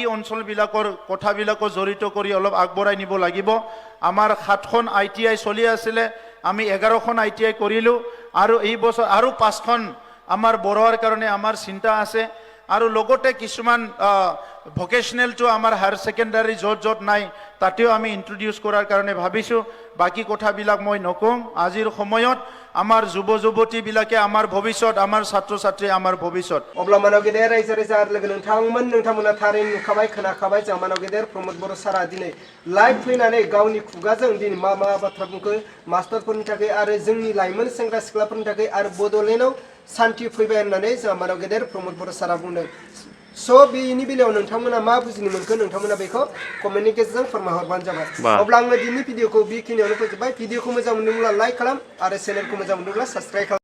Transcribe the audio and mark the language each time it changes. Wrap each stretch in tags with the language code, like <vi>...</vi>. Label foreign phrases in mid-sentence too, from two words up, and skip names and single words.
<as>অঞ্চলবিলাকৰ কথাবিলাকো জড়িত কৰি অলপ আগবঢ়াই নিব লাগিব আমাৰ 7খন ITI চলি আছিলে আমি 11খন ITI কৰিলোঁ আৰু এই বছৰ আৰু 5খন আমাৰ বঢ়োৱাৰ কাৰণে আমাৰ চিন্তা আছে আৰু লগতে কিছুমান ভকেশনেলটো আমাৰ</as> <en>higher secondary</en> <as>য'ত নাই তাতেও আমি ইন্ট্ৰডিউচ কৰাৰ কাৰণে ভাবিছোঁ বাকি কথাবিলাক মই নকওঁ আজিৰ সময়ত আমাৰ যুৱ যুৱতীবিলাকে আমাৰ ভৱিষ্যত আমাৰ ছাত্ৰ ছাত্ৰী আমাৰ ভৱিষ্যত</as> <brx>अब्ला मानाव गेदेर रायजो राजा आरो लोगो नोंथांमोना थारैनो नुखाबाय खोनाखाबाय जों मानाव गेदेर प्रमद बर' सारा दिनै लाइभ फैनानै गावनि खुगाजों दिनै मा बाथ्रा बुंखो मास्टारफोरनि थाखाय आरो जोंनि लाइमोन सेंग्रा सिख्लाफोरनि थाखाय आरो बड'लेण्डआव शान्ति फैबाय होननानै जों मानाव गेदेर प्रमद बर' सारा बुंदों स' बेनि बेलायाव नोंथांमोना मा बुजिनो मोनखो नोंथांमोना बेखौ कमेन्टनि गेजेरजों फोरमायहरबानो जाबाय अब्ला आङो दिनैनि भिडिअखौ बेखिनियावनो फोजोबबाय भिडिअखौ मोजां मोनदोंब्ला लाइक खालाम आरो चेनेलखौ मोजां मोनदोंब्ला साबस्क्राइब खालाम</brx>